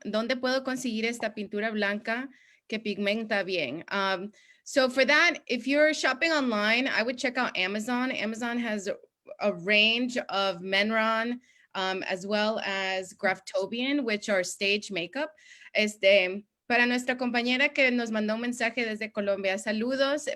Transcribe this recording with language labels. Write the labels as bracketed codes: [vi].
[es] ¿Dónde puedo conseguir esta pintura blanca que pigmenta bien? [en] So for that, if you're shopping online, I would check out Amazon. Amazon has a range of Menron, as well as Graftobian, which are stage makeup. [es] Para nuestra compañera que nos mandó un mensaje desde Colombia, saludos.